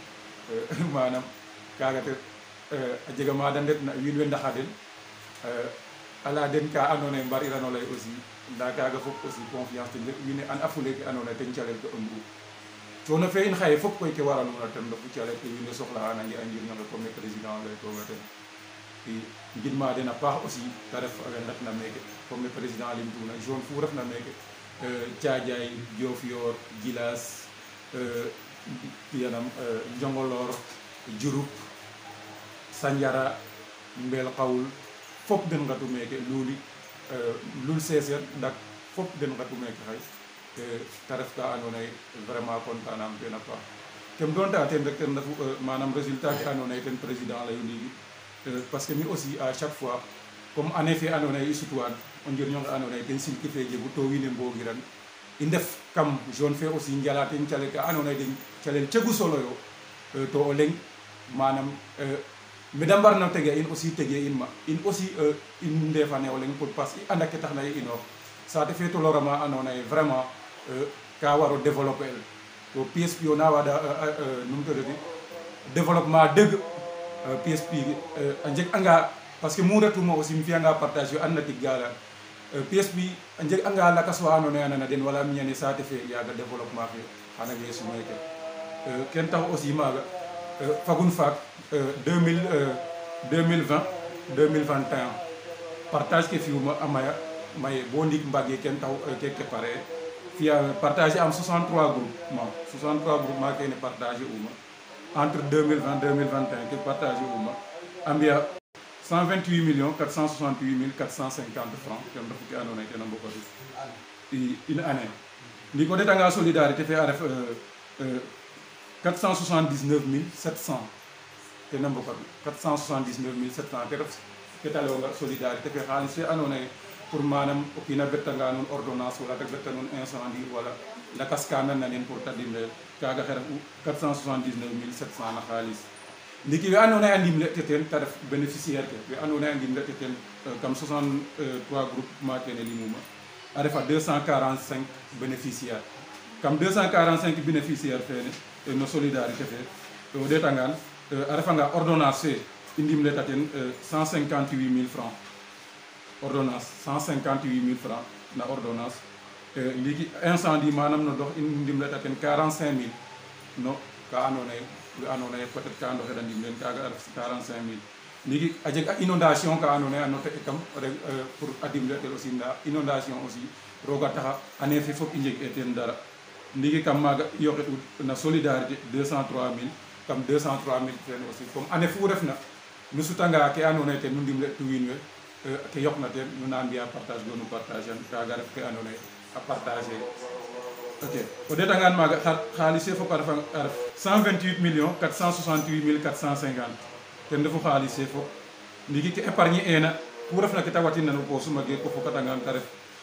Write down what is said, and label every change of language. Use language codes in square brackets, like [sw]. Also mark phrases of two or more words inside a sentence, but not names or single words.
[srr] manam kaaga te a jega maada ndetna wiin we ndaxa den ala den ka andoona yee mbarirano lay aussi nda kaaga fop aussi confiance ten wiin we an a fule ke andoona yee ten calel ke ëmbu coono fe in xaye fop koy ke waraluna ten refu calel ke wiin we soxla'a nange a njirñonge comme ne président laytonga ten i ngidma den a paax aussi te ref we ngetna meke comme ne président limtuna zone fu refna meke Thiadiaye Diofior Djilas yanam Njongolor Diouroup Sandiara Mbel Xawul fop den ngatu meke Luli Lul Seseen dak fop den ngatu meke xay te ref ka andoona yee [fr] vraiment content [srr] nam ten a paax kem doonta ten rek ten refu manam résultat ke andoona yee ten président layu ndiiki [fr] parce que [srr] mi [fr] aussi à chaque fois comme année [srr] fe andoona yee i sutwaan o njirñonge andoona yee ten silki fe jegu to wiin we mboogiran i ndef kam zone fe aussi njala ten calel ka andoona yee den calel cegu solo yo to o leŋ manam me da mbarna tege in aussi tege in ma in aussi in ndefane o leŋ pour [fr] parce que [srr] i anda ke taxna ye inoor saate fe tolorama andoona yee vraiment ka waro développer el to PSP o na waada num todati développement deug PSP a njeg anga [fr] parce que [srr] mu retuma aussi mi fiyanga partage yo andna tig gala PSP a njeg anga lakas wa andoona yee a nana den wala miñane saate fe yaaga développement fe xana weesu meke ken tax aussi maaga fagun faak 2020 2021 partage ke fi'uma a maya maye bo ndik mbagee ken taxu keke pare fi'a partager am 63 groupement kene partager uma entre 2020 2021 ke partager uma a mbi'a 128 468 450 francs ten refu ke andoona yee ten a mbokatu [fr] une année [srr] ndi ko ɗetanga solidarité fe a ref 479 700 ten a mbokatu 479 700 te ref ke ta layonga solidarité fe xaalis fe andoona yee pour manam o kiina bertanga nuun ordonnance wala te berta nuun incendie wala lakas ka nanna nen pour ta dimle kaaga xe refu 479 700 na xaalis ndiki we andoona yee a ndimle'te teen ta ref bénéficiaire ke we andoona yee a ndimle'te teen kam 63 groupement kene limuma a refa 245 bénéficiaire kam 245 bénéficiaire fene no solidarité fe o ɗeetangaan a refanga ordonnance fe i ndimle'ta teen 158 000 [fr] francs ordonnance [srr] 158 000 francs na ordonnance ndiki incendie manam no dox i ndimle'ta teen 45 000 no ka andoona yee we andoona yee peut-être ka ndoxeɗa ndimlen kaaga a ref 45 000 ndiki a jeg a inondation ka andoona yee a noter kam pour a dimle'tel aussi ndaa inondation aussi roog a taxa année fe fop i njeg'ee teen dara ndiki kam maaga i yoqiɗ'u na solidarité 203 000 kam 203 000 fene aussi comme année fu refna nu sutanga ke andoona yee ten nu ndimle'tu wiin we ke yoqna teen nu na mbi'a partage bo nu partage an kaaga ref ke andoona yee a partager ok o ɗeetangaan maaga xaalis fe fop a ref 128 468 450 ten refu xaalis fe fop ndiki ke épargne eena ku refna ke ta watinna no poosum a geek ko fokatangaan ta ref